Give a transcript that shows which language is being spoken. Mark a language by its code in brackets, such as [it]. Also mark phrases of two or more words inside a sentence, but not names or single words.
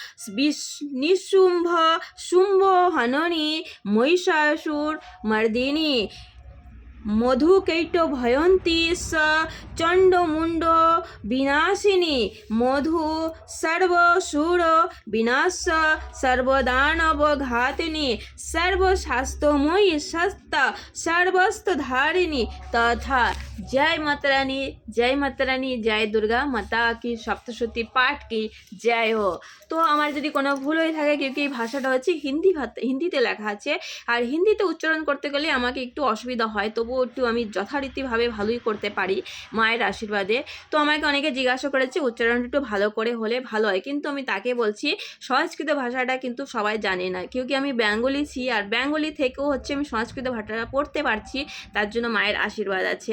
[sa] निशुंभ शुंभ हननी महिषासुर मर्दिनी मधुकैट भयंती स चंडमुंड विनाशिनी मधु सर्वसुर विनाश सर्वदानव घातिनी सर्वशास्त्रमयी सत्ता सर्वस्तधारिणी तथा। [hi] जय माता रानी जय दुर्गा माता की सप्तशती पाठ की जय हो। [bn] तो আমার যদি কোনো ভুল হয়ে থাকে क्योंकि এই ভাষাটা হচ্ছে হিন্দিতে লেখা আছে আর হিন্দিতে উচ্চারণ করতে গেলে আমাকে একটু অসুবিধা হয়, তবুও একটু আমি যথারীতিভাবে ভালোই করতে পারি মায়ের আশীর্বাদে। তো আমাকে অনেকে জিজ্ঞাসা করেছে উচ্চারণটা একটু ভালো করে হলে ভালো হয়, কিন্তু আমি তাকে বলছি সংস্কৃত ভাষাটা কিন্তু সবাই জানে না, क्योंकि আমি বেঙ্গলি ছি আর বেঙ্গলি থেকেও হচ্ছে আমি সংস্কৃত ভাষাটা পড়তে পারছি, তার জন্য মায়ের আশীর্বাদ আছে।